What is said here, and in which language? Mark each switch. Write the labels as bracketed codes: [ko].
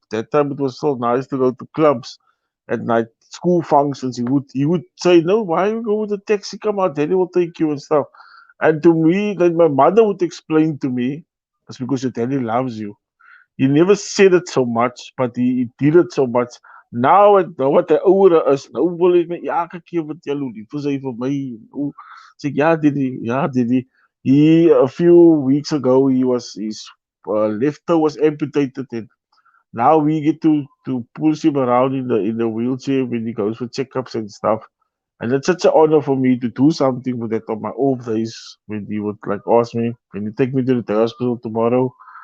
[en] That time it was so nice to go to clubs at night. School functions, he would say, "No, why you go with the taxi? Come out, Daddy will take you and stuff." And to me, then my mother would explain to me, "It's because your daddy loves you." He never said it so much, but he did it so much. [af] Nou wat hy ouer is, nou wil hy my elke keer vertel hoe lief is hy vir my. Hoe sê ek, ja, Diddy. [en] A few weeks ago, his left toe was amputated, and now we get to push him around in the wheelchair when he goes for checkups and stuff. And it's such an honor for me to do something with that on my off days when he would like ask me, "Can you take me to the hospital tomorrow?"